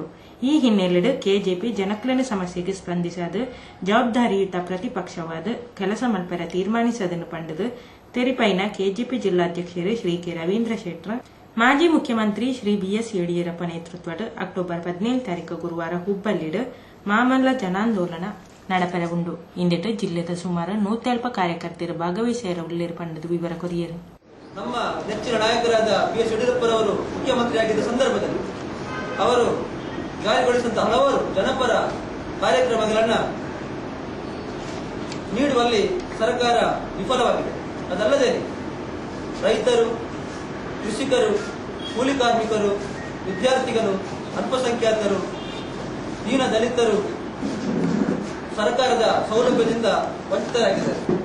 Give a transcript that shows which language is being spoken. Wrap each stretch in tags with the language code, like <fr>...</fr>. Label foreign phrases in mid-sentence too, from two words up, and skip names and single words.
<tcy>ಈ ಹಿನ್ನೆಲೆಯಲ್ಲಿ ಕೆಜೆಪಿ ಜನಕಲ್ಯಾಣ ಸಮಸ್ಯೆಗೆ ಸ್ಪಂದಿಸದು ಜವಾಬ್ದಾರಿಯುತ ಪ್ರತಿಪಕ್ಷವಾದ ಕೆಲಸ ಮಲ್ಪರ ತೀರ್ಮಾನಿಸದನ್ನು ಪಂಡದು ತೆರಿಪೈನ ಕೆಜೆಪಿ ಜಿಲ್ಲಾಧ್ಯಕ್ಷರು ಶ್ರೀ ಕೆ ರವೀಂದ್ರ ಶೆಟ್ಟರ್ ಮಾಜಿ ಮುಖ್ಯಮಂತ್ರಿ ಶ್ರೀ ಬಿಎಸ್ ಯಡಿಯೂರಪ್ಪ ನೇತೃತ್ವದ ಅಕ್ಟೋಬರ್ 17 ಗುರುವಾರ ಹುಬ್ಬಳ್ಳಿಡು ಮಾಮಲ್ಲ ಜನಾಂದೋಲನ ನಡೆಪೆರ ಉಂಡು. ಇಂದಿಟ್ಟು ಜಿಲ್ಲೆದ ಸುಮಾರು 140 ಕಾರ್ಯಕರ್ತರು ಭಾಗವಹಿಸಿರ ಉಳ್ಳೇರು ಪಂಡದು ವಿವರ ಕೊರಿಯರು.</tcy> <kn>ನಮ್ಮ ನೆಚ್ಚಿನ ನಾಯಕರಾದ ಬಿಎಸ್ ಯಡಿಯೂರಪ್ಪರವರು ಮುಖ್ಯಮಂತ್ರಿಯಾಗಿದ್ದ ಸಂದರ್ಭದಲ್ಲಿ ಅವರು ಜಾರಿಗೊಳಿಸಿದಂತಹ ಹಲವಾರು ಜನಪರ ಕಾರ್ಯಕ್ರಮಗಳನ್ನು ನೀಡುವಲ್ಲಿ ಸರ್ಕಾರ ವಿಫಲವಾಗಿದೆ. ಅದಲ್ಲದೆ ರೈತರು, ಕೃಷಿಕರು, ಕೂಲಿ ಕಾರ್ಮಿಕರು, ವಿದ್ಯಾರ್ಥಿಗಳು, ಅಲ್ಪಸಂಖ್ಯಾತರು, ದೀನ ದಲಿತರು ಸರ್ಕಾರದ ಸೌಲಭ್ಯದಿಂದ ವಂಚಿತರಾಗಿದ್ದಾರೆ.</kn>